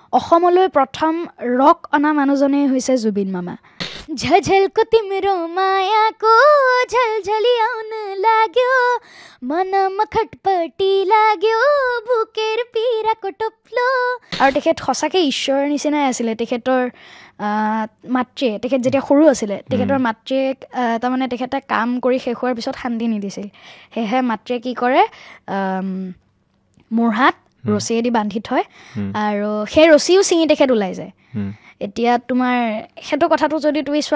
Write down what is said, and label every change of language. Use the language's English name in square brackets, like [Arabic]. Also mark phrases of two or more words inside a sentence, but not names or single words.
[Assamese] অসমলৈ প্ৰথম ৰক অনা মানুহজনেই হৈছে জুবিন মামা [Nepali] झझलको तिम्रो मायाको झलझली आउन लाग्यो मनमा खटपटी लाग्यो बुकेर पीराको टोप्लो [Assamese] আৰু তেখেত সঁচাকৈ ঈশ্বৰৰ নিচিনাই আছিলে তেখেতৰ মাতৃয়ে তেখেত যেতিয়া সৰু আছিলে তেখেতৰ মাতৃয়ে তাৰমানে তেখেতে কাম কৰি শেষ হোৱাৰ পিছত শান্তি নিদিছিল সেয়েহে মাতৃয়ে কি কৰে মূৰহাত ৰছীয়েদি বান্ধি থয় আৰু সেই ৰছীও ছিঙি তেখেত ওলাই যায় এতিয়া তোমাৰ সেইটো কথাটো যদি তুমি চোৱা